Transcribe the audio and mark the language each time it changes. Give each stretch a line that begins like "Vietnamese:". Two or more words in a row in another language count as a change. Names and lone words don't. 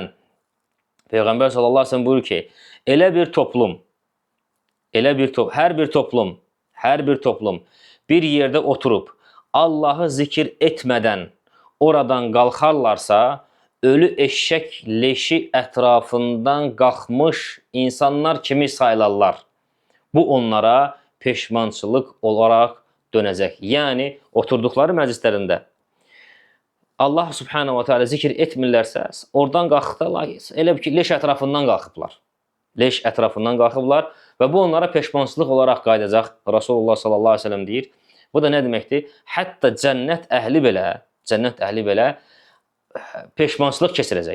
Azerbaijani: Peyğəmbər
Arabic: صلى الله عليه وسلم
Azerbaijani: buyurur ki, hər bir toplum bir yerdə oturub Allahı zikir etmədən oradan qalxarlarsa, ölü eşşək leşi ətrafından qalxmış insanlar kimi saylarlar. Bu onlara peşmançılıq olaraq dönəcək. Yəni, oturduqları məclislərində Allah
Arabic: سبحانه وتعالى
Azerbaijani: zikir etmirlərsə, oradan qalxdılar, elə ki, leş ətrafından qalxıblar və bu onlara peşmançılıq olaraq qayıdacaq. Rasulullah
Arabic: صلى الله عليه وسلم
Azerbaijani: deyir. Bu da nə deməkdir? Hətta cənnət əhli belə peşmançılıq keçirəcək.